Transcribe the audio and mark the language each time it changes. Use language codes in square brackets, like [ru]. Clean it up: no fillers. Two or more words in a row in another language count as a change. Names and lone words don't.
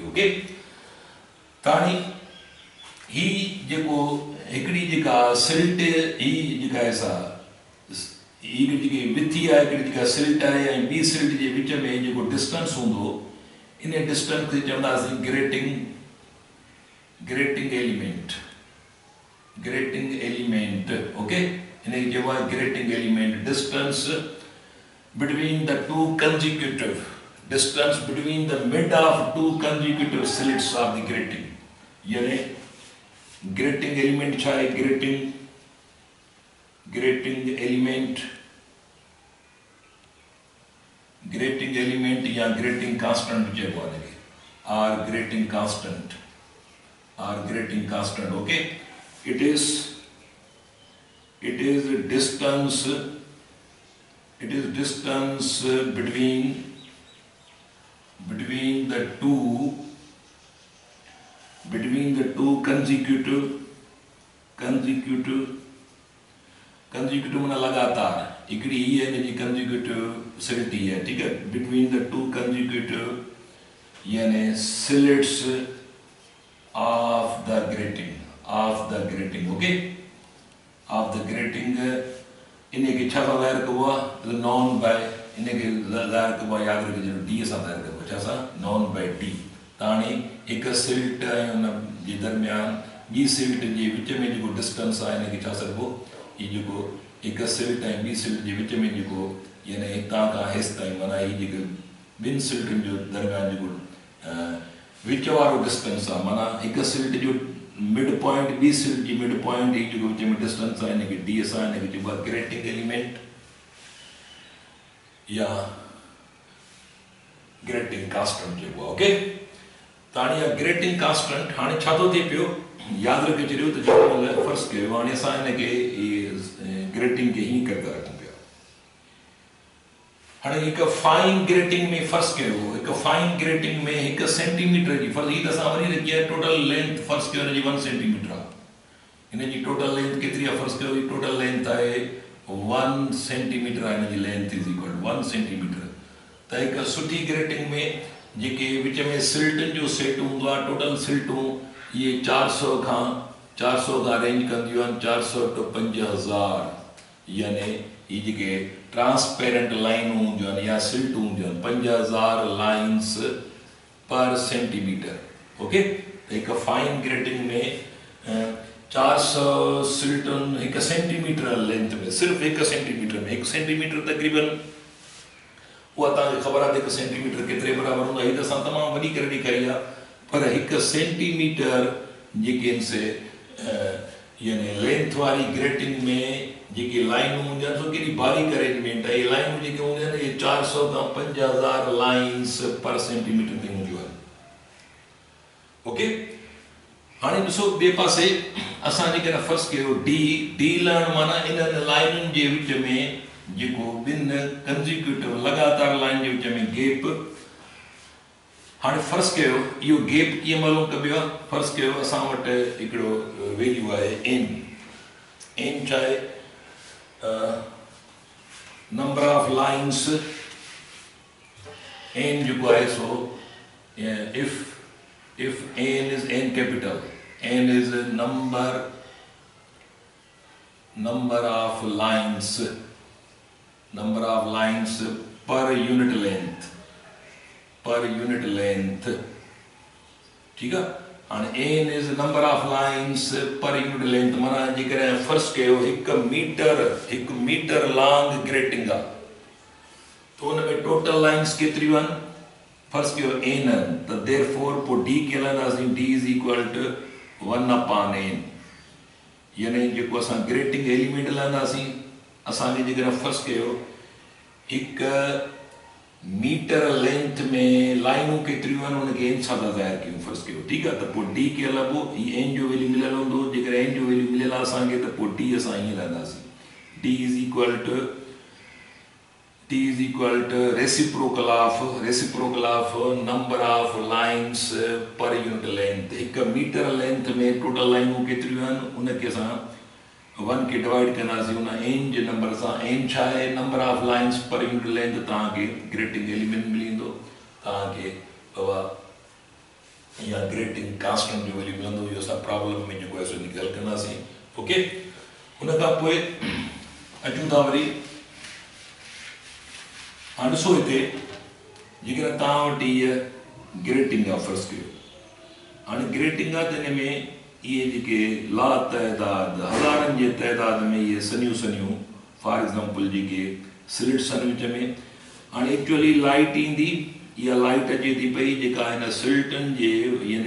[sd] ओके, ताणी ही जेको हिकिड़ी जेका सिल्ट, ही जेका ऐसा ही जेकी विथी आहे, हिकिड़ी जेका सिल्ट आहे ऐं ॿी सिल्ट जे विच में जेको डिस्टेंस हूंदो, इन डिस्टेंस खे चवंदासीं [en] grating element, grating element. [sd] ओके, इनखे चइबो आहे [en] grating element. distance between the two consecutive, distance between the mid of two consecutive slits of the grating. [sd] यानी ग्रेटिंग एलिमेंट छा आहे? [en] grating element [sd] या [en] grating constant [sd] चइबो आहे इनखे, [en] or grating constant. ओके, it is distance between the two consecutive [sd] माना लगातार, हिकिड़ी ही है इनजी कंजिक्यूटिव सिल्ट ही है, [hi] ठीक है, [en] between the two consecutive [sd] यानी [en] slits of the grating, [sd] ओके, [en] of the grating. [sd] इनखे छा सां ज़ाहिर कबो आहे? [en] known by, [sd] इनखे ज़ाहिर कबो आहे, यादि रखिजो, डी सां ज़ाहिर कबो आहे, छा सां? [en] known by D. [sd] त हाणे हिकु सिल्ट ऐं उन जे दरमियान ॿी सिल्ट जे विच में जेको डिस्टेंस आहे, इनखे छा सॾिबो? हीउ जेको हिकु सिल्ट ऐं ॿी सिल्ट जे विच में जेको यानी हितां खां हेसि ताईं, माना हीउ जेके ॿिनि सिल्टुनि जो दरमियान जेको विच वारो डिस्टेंस आहे, माना हिकु सिल्ट जो [en] mid point, [sd] ॿी सिल्ट जी [en] mid point, [sd] हीउ जेको विच में डिस्टेंस आहे, हिनखे डी सां, हिनखे चइबो आहे [en] grating element [sd] या [en] grating constant [sd] चइबो आहे। ओके, त हाणे इहा [en] grating constant, [sd] हाणे छा थो थिए पियो, यादि रखे छॾियो त जेको महिल फ़र्ज़ु कयो, हाणे असां हिनखे ग्रेटिंग खे हीअं करे था रखूं पिया। हाणे हिकु [en] fine grating [sd] में फ़र्ज़ु कयो, हिकु [en] fine grating [sd] में 1 सेंटीमीटर जी फ़र्ज़ु, हीअ त असां वरी रखी आहे [en] total length, [sd] फ़र्ज़ु कयो हिनजी 1 सेंटीमीटर आहे, हिनजी टोटल लेंथ केतिरी आहे? फ़र्ज़ु कयो हीअ [en] total length [sd] आहे 1 सेंटीमीटर आहे, हिनजी [en] length is equal to 1 centimetre. [sd] त हिकु सुठी ग्रेटिंग में जेके विच में सिल्टुनि जो सेट हूंदो आहे, टोटल सिल्टूं इहे 400 खां रेंज कंदियूं आहिनि, 400 to 5000, यानी ये जेके ट्रांसपेरेंट लाइनूं हूंदियूं आहिनि या सिल्टूं हूंदियूं आहिनि, 5000 [en] lines per centimetre. [sd] ओके, त हिकु [en] fine grating [sd] में 400 सिल्टुनि 1 [en] centimetre length [sd] में, सिर्फ़ु 1 सेंटीमीटर में, 1 सेंटीमीटर तक़रीबन उहा तव्हांखे ख़बर आहे त 1 सेंटीमीटर केतिरे बराबरि हूंदो आहे। हीअ त असां तमामु वॾी करे ॾेखारी आहे, पर 1 सेंटीमीटर जेके आहिनि से यानी लेंथ वारी ग्रेटिंग में जेके लाइनूं हूंदियूं आहिनि, सो केॾी बारीक अरेंजमेंट आहे। इहे लाइनूं जेके हूंदियूं आहिनि, इहे 400 खां 5000 [en] lines per centimetre [sd] ते हूंदियूं आहिनि। ओके, हाणे ॾिसो ॿिए पासे असां जेकॾहिं फ़र्ज़ु कयो डी लहण, माना इन्हनि लाइनुनि जे विच में जेको ॿिनि कंजिक्यूटिव लगातार लाइन जे विच में गैप। हाणे फ़र्ज़ु कयो इहो गैप कीअं मालूम कबो आहे? फ़र्ज़ु कयो असां वटि हिकिड़ो वैल्यू आहे एन छा आहे? [en] number of lines. एन जेको आहे सो if n is n capital, n is a number of lines per unit length, [hi] ठीक है। [en] हाणे n is number of lines per unit length, [sd] माना जेकॾहिं फ़र्ज़ु कयो 1 [en] metre long grating [sd] आहे, तो हुन में [en] total lines [sd] केतिरियूं आहिनि? फ़र्ज़ु कयो n आहिनि, त देयरफॉर पोइ d खे हलंदासीं, [en] d is equal to 1/n, [sd] यानी जेको असां [en] grating element [sd] लाहींदासीं असांखे जेकॾहिं फर्स्ट कयो हिकु मीटर लेंथ में लाइनूं केतिरियूं आहिनि उनखे एन सां था ज़ाहिर कयूं फर्स्ट कयो ठीकु आहे त पोइ डी खे अलॻि हीअ एन जो वैल्यू मिलियल हूंदो जेकॾहिं एन जो वैल्यू मिलियल आहे असांखे त पोइ डी असां हीअं लाहींदासीं [en] D is equal to reciprocal of number of lines per unit length [sd] हिकु मीटर लेंथ में टोटल लाइनूं केतिरियूं आहिनि उनखे असां 1 खे डिवाइड कंदासीं उन एन जे नंबर सां एन छा आहे [en] number of lines per unit length [sd] तव्हांखे [en] grating element [sd] मिली वेंदो तव्हांखे या [en] grating constant [sd] जो वैल्यू मिलंदो इहो असां प्रॉब्लम में जेको आहे सो हल कंदासीं ओके उन खां पोइ अचूं था वरी हाणे ॾिसो हिते जेकॾहिं तव्हां वटि इहा ग्रेटिंग आहे फर्स्ट कयो हाणे ग्रेटिंग आहे त हिन में इहे जेके ला तइदाद हज़ारनि जे तइदाद में इहे सनियूं [en] for example [sd] जेके स्लिट सैंडविच में हाणे [en] actually light [sd] ईंदी इहा लाइट अचे थी पई जेका हिन स्लिटनि जे यानी